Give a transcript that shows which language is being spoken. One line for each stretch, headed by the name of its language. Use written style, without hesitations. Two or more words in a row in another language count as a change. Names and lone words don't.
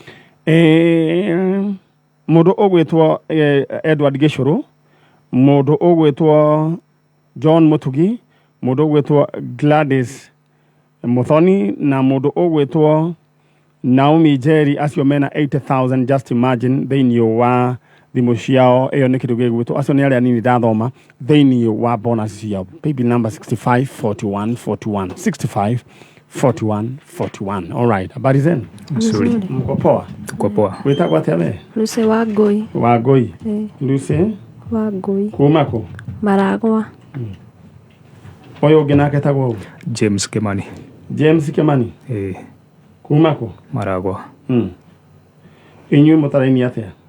Kikuyu: Mundu ugwitwo Edward Gishuru, mundu ugwitwo John Mutugi, mundu ugwitwo Gladys Muthoni na mundu ugwitwo Naomi Jerry acio mena 80,000
English: just imagine
Kikuyu: thiini wa thimu ciao iyo ni kindu gigwitwo acio ni aria nini ndathoma thiini wa bonus ciao
English: paybill number
Kikuyu: 654141 654141.
English: All right,
Swahili: habari zenu? Nzuri. Mko poa? Tuko poa.
Kikuyu: Witagwo atia we? Lucy Wangui. Wangui. Lucy Wangui. kumako Maragwa. Oyo ungi nake tagwo James Kimani. James Kimani. Kumako Maragwa. Inyuĩ mũtaraini atia?